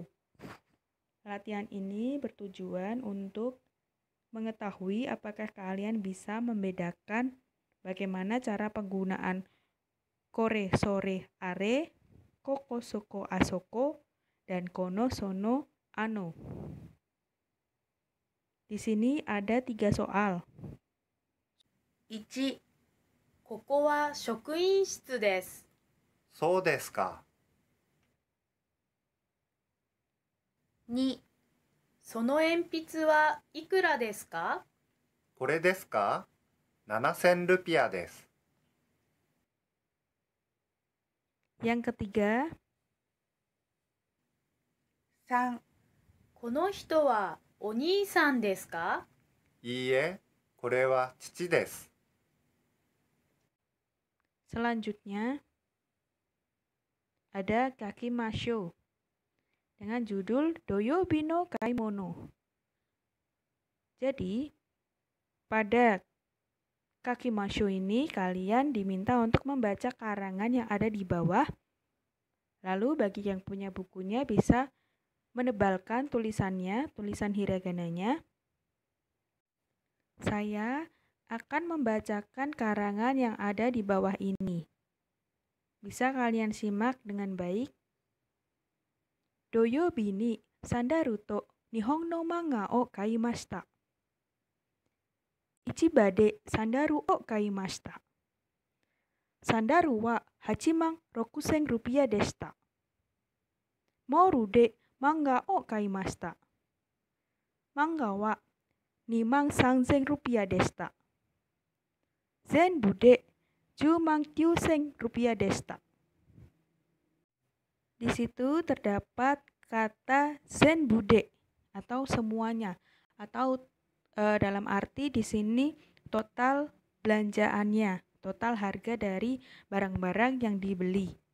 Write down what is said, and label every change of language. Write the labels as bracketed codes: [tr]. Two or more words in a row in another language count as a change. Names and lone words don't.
[id] Latihan ini bertujuan untuk mengetahui apakah kalian bisa membedakan bagaimana cara penggunaan [ja] これ、それ、あれ、ここ、そこ、あそこ, [id] dan [ja] この、その、あの. [id] Di sini ada 3 soal. [ja] 1、ここは職員室です。そうですか。 2、その鉛筆はいくらですか？これですか？7000ルピアです。 [id] Yang ketiga, [ja] 3、この人はお兄さんですか？いいえ、これは父です。 [id] selanjutnya ada Kakimasho dengan judul Doyobi no Kaimono. Jadi, pada Kakimasho ini kalian diminta untuk membaca karangan yang ada di bawah. Lalu bagi yang punya bukunya bisa menebalkan tulisannya, tulisan hiragananya. Saya akan membacakan karangan yang ada di bawah ini. Bisa kalian simak dengan baik. [ja] 土曜日にサンダルと日本の漫画を買いました. 市場でサンダルを買いました. サンダルは86,000ルピアでした. モールで漫画を買いました. 漫画は23,000ルピアでした. 全部で10,900ルピアでした. [id] Di situ terdapat kata [ja] 全部で [id] atau semuanya, atau dalam arti di sini total belanjaannya, total harga dari barang-barang yang dibeli.